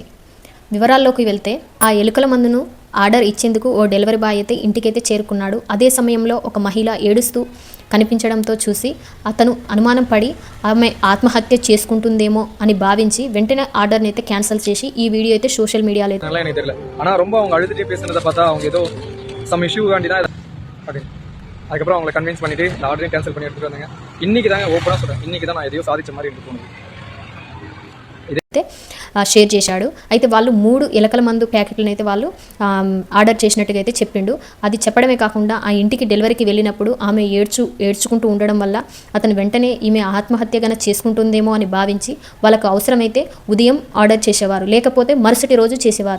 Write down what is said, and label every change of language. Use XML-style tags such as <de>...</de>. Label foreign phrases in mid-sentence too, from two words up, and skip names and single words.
<te>వివరాల్లోకి వెళ్తే, ఆ ఎలుకల మందును ఆర్డర్ ఇచ్చేందుకు ఓ</te> <en>delivery boy</en> <te>అయితే ఇంటికైతే చేరుకున్నాడు. అదే సమయంలో ఒక మహిళ ఏడుస్తూ కనిపించడంతో చూసి అతను అనుమానం పడి ఆమె ఆత్మహత్య చేసుకుంటుందేమో అని భావించి వెంటనే ఆర్డర్ని అయితే క్యాన్సిల్ చేసి ఈ వీడియో అయితే</te> <en>social media</en> <ta>ரொம்ப அவங்க அழுதுட்டே பேசுனதை பார்த்தா அவங்க ஏதோ</ta> <en>some issue</en> <ta>வேண்டி தான் அதுக்கப்புறம் அவங்களை கன்வின்ஸ் பண்ணிட்டு இந்த ஆர்டரையும் கேன்சல் பண்ணி எடுத்துட்டு வந்தாங்க. இன்னைக்கு தாங்க ஓப்பனாக சொல்கிறேன், இன்னைக்கு தான் நான் எதையோ சாதிச்ச மாதிரி எனக்கு தோணுது.</ta> <te>అయితే షేర్ చేశాడు. అయితే వాళ్ళు 3 ఎలకల మందు ప్యాకెట్లను అయితే వాళ్ళు ఆర్డర్ చేసినట్టుగా అయితే చెప్పిండు. అది చెప్పడమే కాకుండా ఆ ఇంటికి డెలివరీకి వెళ్ళినప్పుడు ఆమె ఏడ్చుకుంటూ ఉండడం వల్ల అతను వెంటనే ఈమె ఆత్మహత్య గన చేసుకుంటుందేమో అని భావించి వాళ్ళకు అవసరమైతే ఉదయం ఆర్డర్ చేసేవారు, లేకపోతే మరుసటి రోజు చేసేవారు.</te>